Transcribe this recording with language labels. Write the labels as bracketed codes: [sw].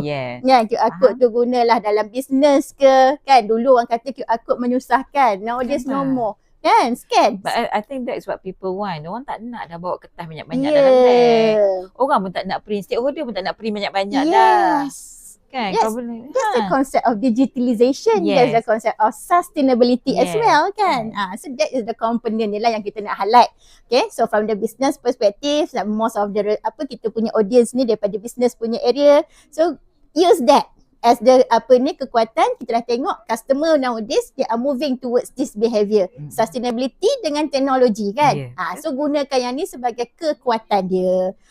[ms] QR code tu gunalah dalam bisnes ke. Kan dulu orang kata QR code menyusahkan. [en] Nowadays no more. Kan? Scan. But I think that's what people want. [ms] Orang tak nak dah bawa kertas banyak-banyak dalam bag. Orang pun tak nak print. Stakeholder pun tak nak print banyak-banyak dah. Kan? [en] Yes, [ms] Kau boleh. [en] that's the concept of digitalization. That's the Yes. concept of sustainability as well kan. So that is the component [ms] ni lah yang kita nak [en] highlight. Okay, so from the business perspective, most of the [ms] kita punya audience ni daripada business punya area. [en] So use that as the kekuatan. [ms] Kita dah tengok [en] customer nowadays they are moving towards this behaviour. [ms] Sustainability dengan teknologi kan. So gunakan yang ni sebagai kekuatan dia.